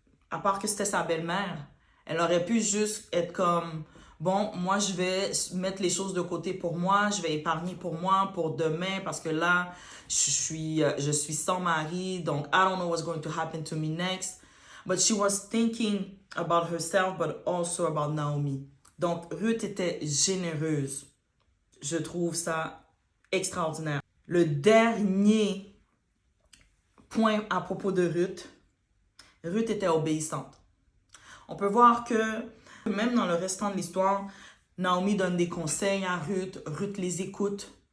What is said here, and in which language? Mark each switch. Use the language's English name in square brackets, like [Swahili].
[French] À part que c'était sa belle-mère. Elle aurait pu juste être comme, bon, moi je vais mettre les choses de côté pour moi, je vais épargner pour moi, pour demain, parce que là, je suis sans mari, donc [English] I don't know what's going to happen to me next. But she was thinking about herself, but also about Naomi. [French] Donc, Ruth était généreuse. Je trouve ça extraordinaire. Le dernier point à propos de Ruth, Ruth était obéissante. On peut voir que même dans le restant de l'histoire, Naomi donne des conseils à Ruth, Ruth les écoute.